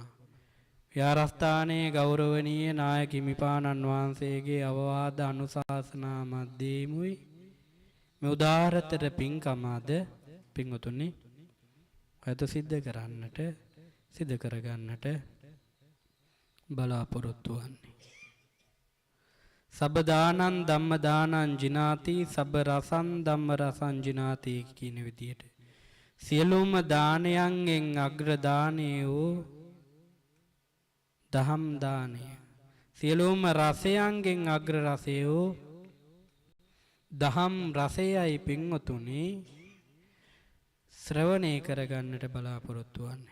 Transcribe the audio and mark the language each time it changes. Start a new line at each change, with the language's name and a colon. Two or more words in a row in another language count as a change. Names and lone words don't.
Sinhala: විහාරස්ථානයේ ගෞරවනීය නායක හිමිපාණන් වහන්සේගේ අවවාද අනුශාසනා මැදීමුයි මේ උදාරතර පින්කම අද පින්වතුනි අද සිද්ධ කරගන්නට බලාපොරොත්තු වන්නේ.
Pali: සබ්බ දානං ධම්ම දානං ජිනාති සබ්බ රසං ධම්ම රසං ජිනාති
Sinhala: කියන විදියට සියලුම දානයන්ගෙන් අග්‍ර දානය වූ දහම් දානය, සියලුම රසයන්ගෙන් අග්‍ර රසය වූ දහම් රසයයි පින්වතුනි ශ්‍රවණය කරගන්නට බලාපොරොත්තු වන්නේ.